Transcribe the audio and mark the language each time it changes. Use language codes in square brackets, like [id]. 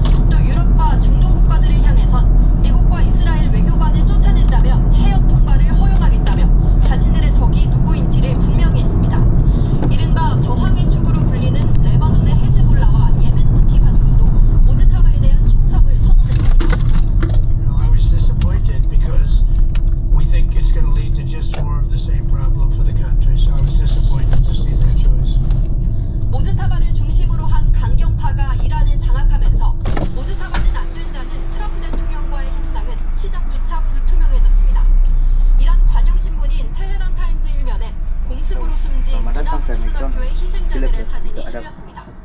[ko] 또 유럽과 중동 국가들을 향해선 미국과 이스라엘 외교관을 쫓아낸다면 해협 통과를 허용하겠다며 자신들의 적이 누구인지를 분명히 했습니다. 이른바 저항의 축으로 불리는 레바논의 헤즈볼라와 예멘 후티 반군도 모즈타바에 대한 충성을 선언했습니다. [en] I was disappointed because we think it's going to lead to just more of the same problem for the country. So I was disappointed to see their choice. [ko] 모즈타바를 중심으로 한 강경파가 이란을 장악하면서 모즈타바는 안 된다는 트럼프 대통령과의 협상은 시작조차 불투명해졌습니다. 이란 관영 신문인 테헤란 타임즈 일면에 공습으로 숨진 이란 초등학교의 희생자들의 사진이 실렸습니다.